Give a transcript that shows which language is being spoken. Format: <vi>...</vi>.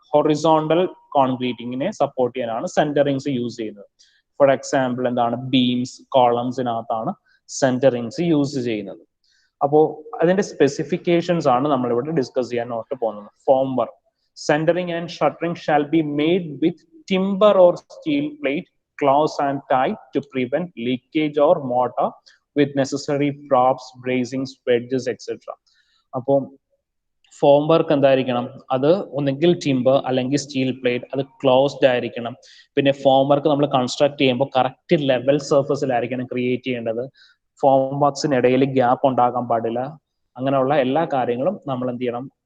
<ml>Horizontal കോൺക്രീറ്റിങ്ങിനെ support ചെയ്യാനാണ് സെന്ററിങ്സ് use ചെയ്യുന്നത്. For example എന്താണ്? ബീംസ്, കോളംസിനകത്താണ് സെന്ററിങ്സ് യൂസ് ചെയ്യുന്നത്. അപ്പോൾ അതിന്റെ സ്പെസിഫിക്കേഷൻസ് ആണ് നമ്മൾ ഇവിടെ ഡിസ്കസ് ചെയ്യാൻ പോകുന്നത്. Form work.</ml> <en>Centering and shuttering shall be made with timber or steel plate, close and tight to prevent leakage or mortar with necessary props, bracings, wedges, etc.</en> <ml>അപ്പോൾ form work എന്തായിരിക്കണം? അത് ഒന്നെങ്കിൽ timber അല്ലെങ്കിൽ steel plate, അത് closed ആയിരിക്കണം. പിന്നെ form work നമ്മൾ construct ചെയ്യുമ്പോൾ കറക്റ്റ് ലെവൽ സർഫസിലായിരിക്കണം ക്രിയേറ്റ് ചെയ്യേണ്ടത്. ഫോം വർക്സിനിടയിൽ ഗ്യാപ്പ് ഉണ്ടാകാൻ പാടില്ല. അങ്ങനെയുള്ള എല്ലാ കാര്യങ്ങളും നമ്മൾ എന്ത് ചെയ്യണം?</ml>